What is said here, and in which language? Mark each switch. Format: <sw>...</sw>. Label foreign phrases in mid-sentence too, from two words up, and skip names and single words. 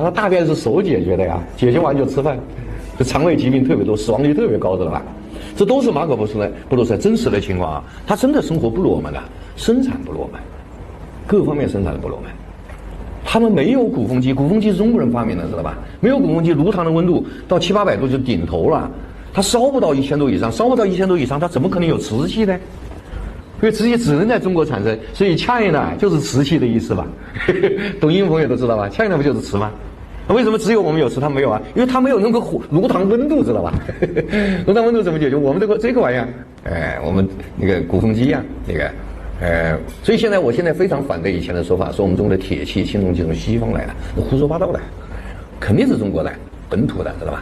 <zh>他大便是手解決的呀，解決完就吃飯，這腸胃疾病特別多，死亡率特別高，知道吧？這都是馬可波羅在真實的情況啊。他真的生活不如我們的，生產不如我們，各方面生產不如我們。他們沒有鼓風機，鼓風機是中國人發明的，知道吧？沒有鼓風機，爐膛的溫度到700、800度就頂頭了，它燒不到1000度以上，燒不到1000度以上，它怎麼可能有瓷器呢？所以瓷器只能在中國產生，所以 China 就是瓷器的意思吧？抖音朋友都知道吧 ？China 不就是瓷嗎？為什麼只有我們有瓷，他沒有啊？因為他沒有那個爐膛溫度，知道吧？爐膛溫度怎麼解決？我們這個玩意兒，我們那個鼓風機呀，那個，所以我現在非常反對以前的說法，說我們中國的鐵器、青銅器從西方來的，胡說八道的，肯定是中國的本土的，知道吧？</zh>